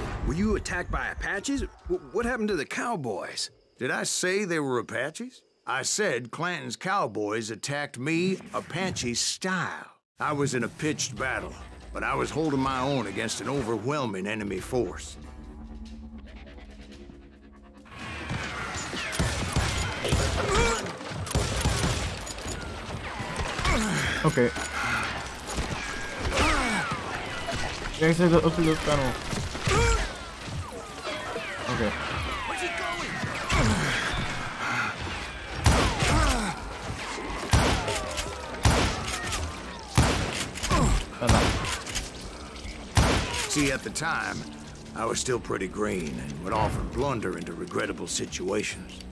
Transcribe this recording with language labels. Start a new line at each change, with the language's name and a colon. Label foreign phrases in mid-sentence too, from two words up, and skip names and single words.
English: Were you attacked by Apaches? What happened to the cowboys? Did I say they were Apaches? I said Clanton's cowboys attacked me Apache style. I was in a pitched battle, but I was holding my own against an overwhelming enemy force. Okay.
Czech: Jak se to odtud dostanu?
English: Okay. See, at the time, I was still pretty green and would often blunder into regrettable situations.